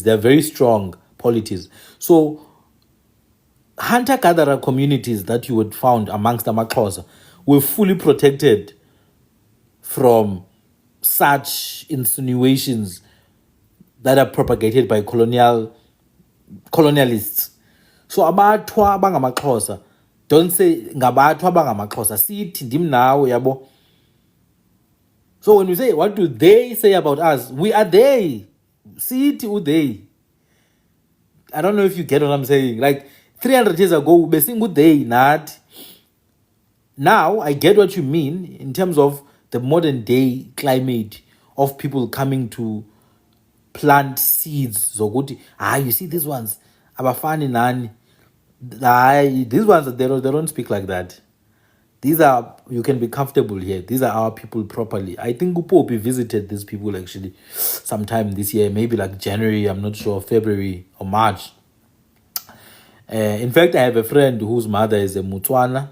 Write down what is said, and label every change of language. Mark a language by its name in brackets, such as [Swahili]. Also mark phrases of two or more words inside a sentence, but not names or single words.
[English] They're very strong polities. So hunter-gatherer communities that you would found amongst AmaXhosa were fully protected from such insinuations that are propagated by colonialists. [Xhosa] So AbaThwa bangamaXhosa, [English] don't say [Xhosa] ngabaThwa bangamaXhosa, sithi ndim nawe yabo. [English] So when we say what do they say about us, we are they. [Xhosa] Sithi uthey. [English] I don't know if you get what I'm saying. Like 300 years ago, we sing they, not. Now I get what you mean in terms of the modern day climate of people coming to plant seeds. Zokuthi, you see these ones, [Xhosa] abafani nani. [English] These ones, they don't speak like that. These are, you can be comfortable here. These are our people properly. I think Upopi visited these people actually sometime this year, maybe like January, I'm not sure, February or March. In fact, I have a friend whose mother is a Mutswana.